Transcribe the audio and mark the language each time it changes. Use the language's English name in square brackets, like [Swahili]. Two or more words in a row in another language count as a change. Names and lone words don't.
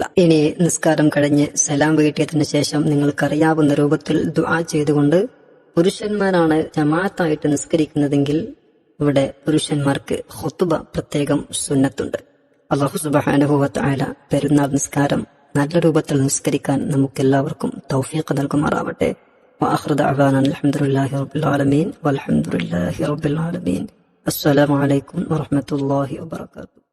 [Malayalam] ഇനി നിസ്കാരം കഴിഞ്ഞ് സലാം വീട്ടിയതിനു ശേഷം നിങ്ങൾക്കറിയാവുന്ന രൂപത്തിൽ ദുആ ചെയ്തുകൊണ്ട്, പുരുഷന്മാരാണ് ജമാഅത്തായിട്ട് നിസ്കരിക്കുന്നതെങ്കിൽ ഇവിടെ പുരുഷന്മാർക്ക് ഖുത്ബ പ്രത്യേകം സുന്നത്തുണ്ട്. [Arabic] الله سبحانه و تعالى [Malayalam] പെരുന്നാൾ നിസ്കാരം നല്ല രൂപത്തിൽ നിസ്കരിക്കാൻ നമുക്കെല്ലാവർക്കും തൗഫീഖ് നൽകുമാറാവട്ടെ. [Arabic] وآخر دعوانا الحمد لله رب العالمين والحمد لله رب العالمين. السلام عليكم ورحمة الله وبركاته.